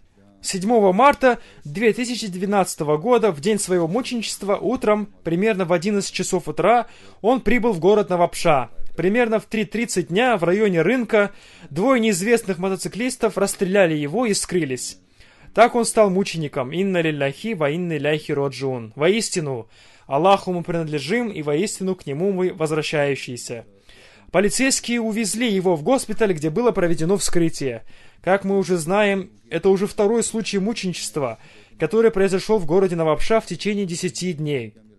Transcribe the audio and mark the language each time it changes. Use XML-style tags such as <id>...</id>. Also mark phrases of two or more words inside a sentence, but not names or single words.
<ru>7 марта 2012 года, в день своего мученичества, утром, примерно в 11 часов утра, он прибыл в город Навабша. Примерно в 3:30 дня в районе рынка двое неизвестных мотоциклистов расстреляли его и скрылись. Так он стал мучеником.</ru> <ar>إنا لله وإنا إليه راجعون.</ar> <ru>Воистину, Аллаху мы принадлежим, и воистину к Нему мы возвращающиеся. Полицейские увезли его в госпиталь, где было проведено вскрытие. Как мы уже знаем, это уже второй случай мученичества, который произошел в городе Навабша в течение 10 дней.</ru>